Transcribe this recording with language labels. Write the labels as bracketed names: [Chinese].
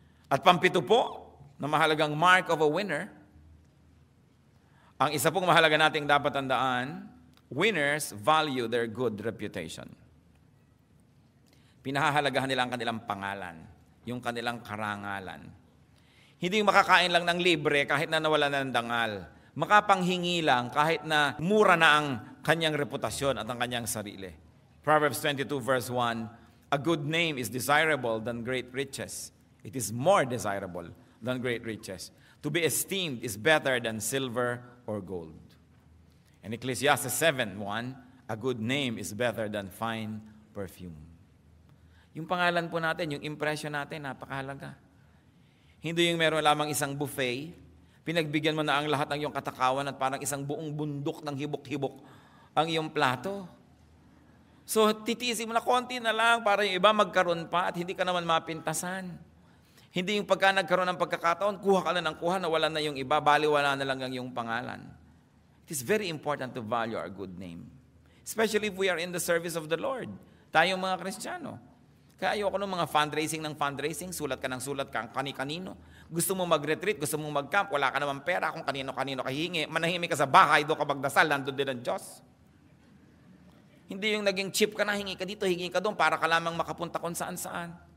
[Filipino] At pampito po, na mahalagang [English] mark of a winner, [Filipino] ang isa pong mahalaga nating dapat tandaan, [English] winners value their good reputation. [Filipino] Pinahahalagahan nila ang kanilang pangalan, yung kanilang karangalan. Hindi yung makakain lang ng libre kahit na nawala na ng dangal. Makapanghingi lang kahit na mura na ang kanyang reputasyon at ang kanyang sarili. [English] Proverbs 22 verse 1, a good name is desirable than great riches. It is more desirable than great riches. To be esteemed is better than silver or gold. And Ecclesiastes 7:1, a good name is better than fine perfume. [Filipino] Yung pangalan po natin, yung impression natin, napakahalaga. Hindi yung meron lamang isang buffet, pinagbigyan mo na ang lahat ng iyong katakawan at parang isang buong bundok ng hibok-hibok ang iyong plato. So, titiisin mo na konti na lang para yung iba magkaroon pa at hindi ka naman mapintasan. Hindi yung pagka nagkaroon ng pagkakataon, kuha ka na ng kuha, nawala na yung iba, baliwala na lang ang iyong pangalan. [English] It is very important to value our good name. Especially if we are in the service of the Lord. [Filipino] Tayong mga Kristiyano. Kaya ayoko ng mga fundraising, sulat ka ng sulat ka, kani-kanino. Gusto mo mag-retreat, gusto mo mag-camp, wala ka naman pera, kung kanino-kanino ka hingi, manahimik ka sa bahay, doon ka magdasal, nandun din ang Diyos. Hindi yung naging cheap ka na, hingi ka dito, hingi ka doon, para ka lamang makapunta kung saan-saan.